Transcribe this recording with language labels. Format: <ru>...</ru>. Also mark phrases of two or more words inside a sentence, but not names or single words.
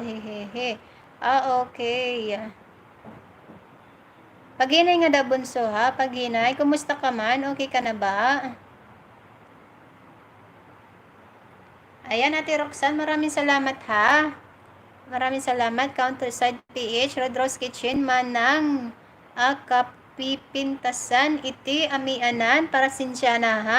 <ceb>Hehehe. Okay. Paghinay nga da, Bunso, ha? Paghinay. Kumusta ka man?</ceb> <tl>Okay ka na ba? Ayan, Ate Roxanne, maraming salamat, ha? Maraming salamat. Countryside PH, Red Rose Kitchen, Manang, Akapipintasan, Iti, Amianan, para Sinsyana, ha?</tl>